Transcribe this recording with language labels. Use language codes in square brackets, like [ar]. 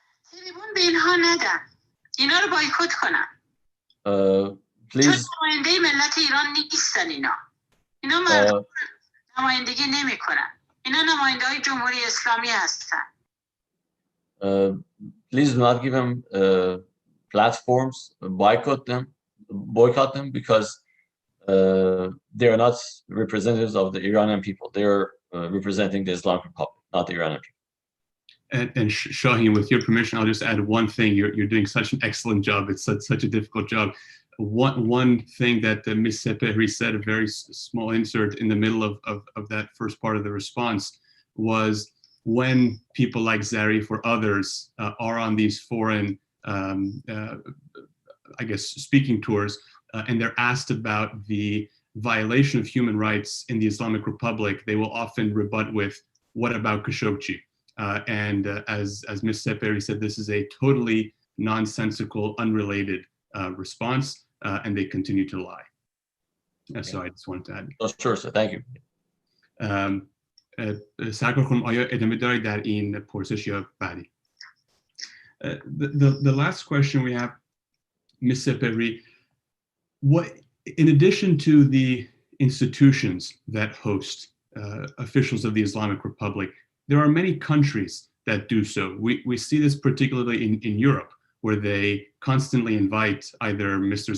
[fa] تلفن به اینها ندم، اینا رو بایکوت کنم. چون نماینده ملت ایران نیستن اینا مردم نمایندگی نمی کنن. اینا نماینده های جمهوری اسلامی هستن. [en] Please do not give them platforms, boycott them because they are not representatives of the Iranian people. They are representing the Islamic Republic, not the Iranian people. And Shaheen, with your permission, I'll just add one thing. You're doing such an excellent job. It's such a difficult job. One thing that Ms. Sepehri said, a very small insert in the middle of that first part of the response, was when people like Zarif or others are on these foreign, I guess, speaking tours, and they're asked about the violation of human rights in the Islamic Republic, they will often rebut with, what about Khashoggi? As Ms. Sepehri said, this is a totally nonsensical, unrelated response, and they continue to lie. So I just wanted to add. Oh, sure, sir. Thank you. [fa] سرکار خانم آیا ادامه دارید در این پرسش یا بعدی؟ [en] The last question we have, Ms. Sepehri, in addition to the institutions that host officials of the Islamic Republic, there are many countries that do so. We see this particularly in Europe, where they constantly invite either Mr.